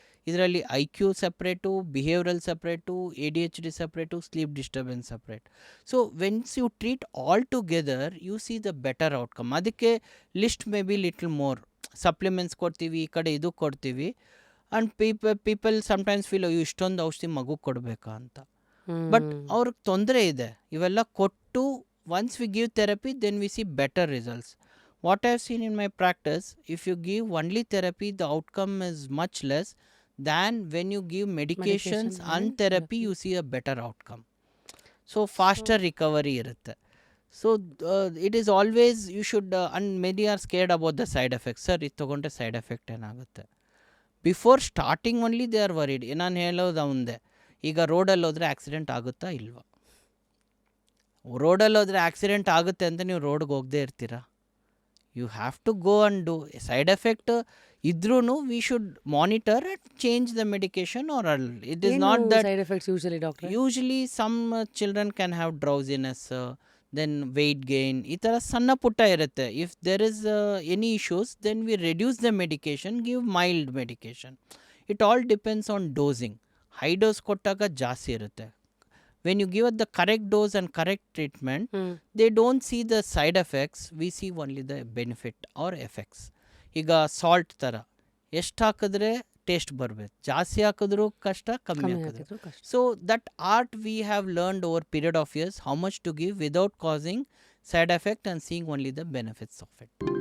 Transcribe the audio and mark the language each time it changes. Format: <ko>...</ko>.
<kn>ಇದರಲ್ಲಿ I Q separate, ಬಿಹೇವ್ರಲ್ separate, ADHD separate, sleep disturbance separate.</kn> <en>So when you treat all together you see the better outcome.</en> <kn>ಅದಕ್ಕೆ</kn> <en>list may be little more,</en> <kn>supplements ಕೊಡ್ತೀವಿ, ಈ ಕಡೆ ಇದು ಕೊಡ್ತೀವಿ.</kn> <en>and people sometimes feel</en> <kn>ಇಷ್ಟೊಂದು ಔಷಧಿ ಮಗು ಕೊಡಬೇಕಾ ಅಂತ. ಬಟ್ ಅವ್ರಿಗೆ ತೊಂದರೆ ಇದೆ. ಇವೆಲ್ಲ ಕೊಟ್ಟು</kn> <en>once we give therapy, then we see better results. What I have seen in my practice, if you give only therapy, the outcome is much less than when you give medications and therapy, you see a better outcome. So faster recovery</en> <kn>irutte.</kn> <en>So it is always, you should, and many are scared about the side effects. Sir,</en> <kn>ಇದು ತಗೊಂಡ್ರೆ side effect ಏನಾಗುತ್ತೆ?</kn> <en>Before starting only they are worried.</en> <kn>ನಾನು ಹೇಳೋದು ಒಂದೇ, ಈಗ ರೋಡಲ್ಲಿ ಹೋದರೆ accident ಆಗುತ್ತಾ ಇಲ್ವಾ? ರೋಡಲ್ಲಿ ಹೋದರೆ ಆಕ್ಸಿಡೆಂಟ್ ಆಗುತ್ತೆ ಅಂತ ನೀವು ರೋಡ್ಗೆ ಹೋಗದೇ ಇರ್ತೀರಾ?</kn> <en>You have to go and do. Side effect ಇದ್ರೂ we should monitor and change the medication or it is not that. Side effects usually some children can have drowsiness, then weight gain,</en> <kn>ಈ ಥರ ಸಣ್ಣ ಪುಟ್ಟ ಇರುತ್ತೆ.</kn> <en>If there is any issues, then we reduce the medication, give mild medication. It all depends on dosing.</en> <kn>High dose ಕೊಟ್ಟಾಗ ಜಾಸ್ತಿ ಇರುತ್ತೆ.</kn> <en>When you give the correct dose and correct treatment, they don't see the side effects, we see only the benefit or effects.</en> <kn>ಈಗ salt ಥರ ಎಷ್ಟು ಹಾಕಿದ್ರೆ taste ಬರಬೇಕು, ಜಾಸ್ತಿ ಹಾಕಿದ್ರೂ ಕಷ್ಟ, ಕಮ್ಮಿ ಹಾಕಿದ್ರು.</kn> <en>So that art we have learned over period of years, how much to give without causing side effect and seeing only the benefits of it.</en>